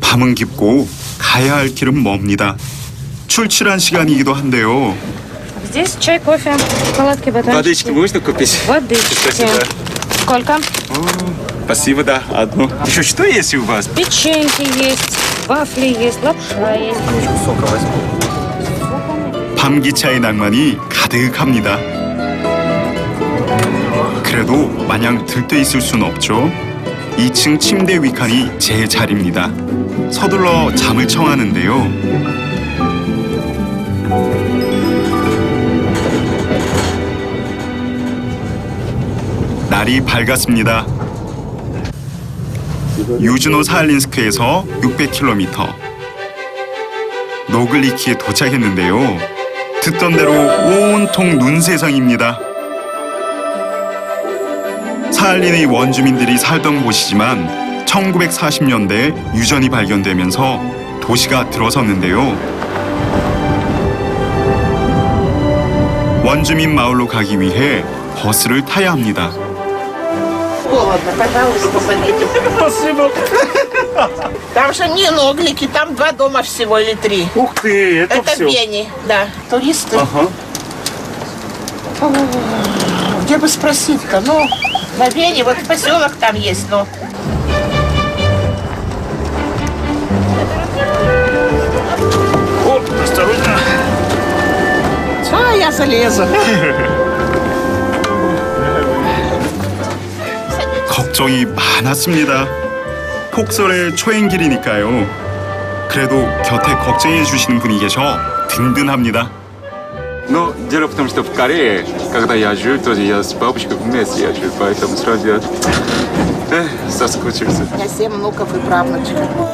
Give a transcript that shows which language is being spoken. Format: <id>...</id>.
<ko>밤은 깊고 가야 할 길은 멉니다. 출출한 시간이기도 한데요.</ko> <ru>Здесь чай, кофе, шоколадки, батончики. Водички можно купить? Водички. Спасибо. Сколько? Спасибо, да. Одну. Еще что есть у вас? Печеньки есть, вафли есть, лапша есть.</ru> <ko>밤기차의 낭만이 가득합니다. 그래도 마냥 들떠 있을 순 없죠. 2층 침대 위칸이 제 자리입니다. 서둘러 잠을 청하는데요. 날이 밝았습니다. 유즈노 사할린스크에서 600km. 노글리키에 도착했는데요. 듣던 대로 온통 눈 세상입니다. 사할린의 원주민들이 살던 곳이지만 1940년대 유전이 발견되면서 도시가 들어섰는데요. 원주민 마을로 가기 위해 버스를 타야 합니다.</ko> <ru>Там же не Ноглики, там 2 дома всего или 3. Ух ты, это Это все. Бени, да. Туристы. Ага. Где бы спросить-то? Ну, На Вене вот поселок там есть, но... О, осторожно. А, я залезу.</ru> <ko>걱정이 많았습니다. 폭설의 초행길이니까요. 그래도 곁에 걱정해 주시는 분이 계셔 든든합니다.</ko> <ru>Но дело в том, что в Корее, когда я жил, тоже я с бабушкой вместе я жил, поэтому сразу я соскучился. У меня 7 внуков и правнучка.</ru>